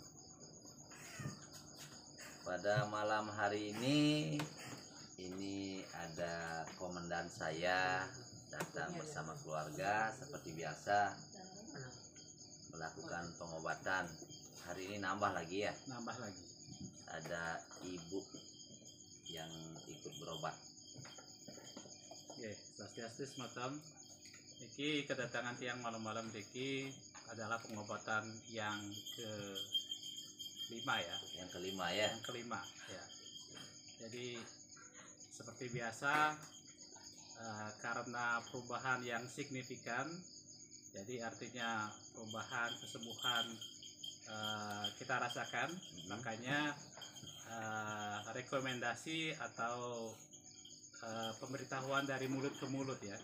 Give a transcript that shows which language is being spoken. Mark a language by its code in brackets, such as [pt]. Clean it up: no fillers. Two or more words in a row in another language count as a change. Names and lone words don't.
[id] Pada malam hari ini ada komandan saya datang bersama keluarga seperti biasa melakukan pengobatan. Hari ini nambah lagi ya? Nambah lagi. Ada ibu yang ikut berobat. Oke, [ban] Swastiastu sematam. [id] Iki kedatangan tiang malam-malam Diki adalah pengobatan yang kelima ya. Yang kelima ya? Yang kelima ya. Jadi seperti biasa karena perubahan yang signifikan, jadi artinya perubahan kesembuhan kita rasakan, makanya rekomendasi atau pemberitahuan dari mulut ke mulut ya.